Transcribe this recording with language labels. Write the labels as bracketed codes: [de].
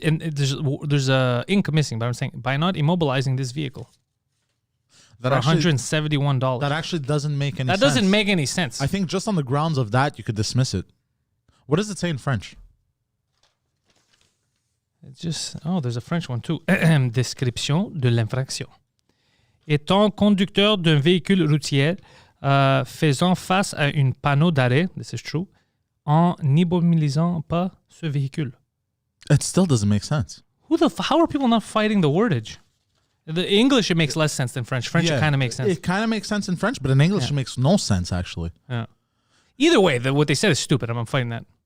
[en] And there's a ink missing, but I'm saying by not immobilizing this vehicle. That $171. That actually doesn't make any sense. That doesn't make any sense. I think just on the grounds of that, you could dismiss it. What does it say in French? It's just, there's a French one too. [fr] Description de l'infraction. Étant conducteur d'un véhicule routier, faisant face à un panneau d'arrêt, [en] this is true, [fr] en n'immobilisant pas ce véhicule. [en] It still doesn't make sense. How are people not fighting the wordage? The English, it makes less sense than French. French, it kind of makes sense. It kind of makes sense in French, but in English, it makes no sense, actually. Yeah. Either way, what they said is stupid. I'm fighting that.